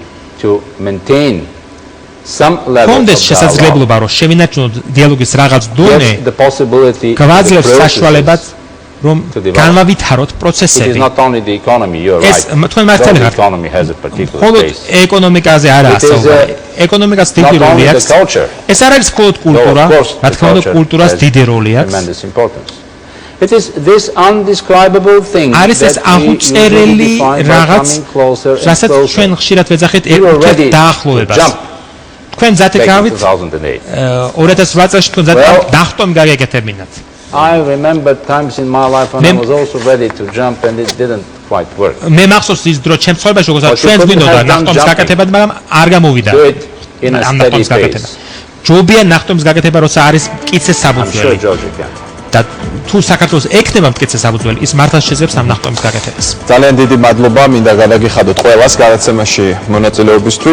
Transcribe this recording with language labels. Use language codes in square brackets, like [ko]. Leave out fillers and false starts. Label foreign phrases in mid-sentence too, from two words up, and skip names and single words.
[ka] კონდეს შესაძლებლობა, რომ შევინარჩუნოთ დიალოგის რაღაც დონე, გვაძლევს საშუალებას, რომ განვავითაროთ პროცესები. ეს თქვენ მართალი ხართ. მხოლოდ ეკონომიკაზე არაა საუბარი. ეკონომიკას დიდი როლი აქვს. ეს არ არის მხოლოდ კულტურა, რა თქმა უნდა, კულტურას დიდი როლი აქვს. [en] It is this undescribable thing. [ka] არის ეს აღუწერელი რაღაც, რასაც ჩვენ ხშირად ვეძახით დაახლოებას. თქვენ ზატეკავით 2008 წელს თქვენ ზატეკავით დახტომი გაგეკეთებინათ. [en] I remember times in my life when I was also ready to jump and it didn't quite work. [ka] მე მახსოვს ის დრო ჩემს ცხოვრებაში, როგორც ჩვენ გვინდოდა ნახტომის გაკეთება, მაგრამ არ გამოვიდა. ამ ნახტომის გაკეთება. ჯობია ნახტომის გაკეთება, როცა არის მტკიცე საფუძველი. და თუ საქართველოს ექნება მტკიცე საფუძველი, ის მართლაც შეძლებს ამ ნახტომის გაკეთებას. ძალიან დიდი მადლობა, მინდა გადაგიხადოთ ყველას გადაცემაში მონაწილეობისთვის.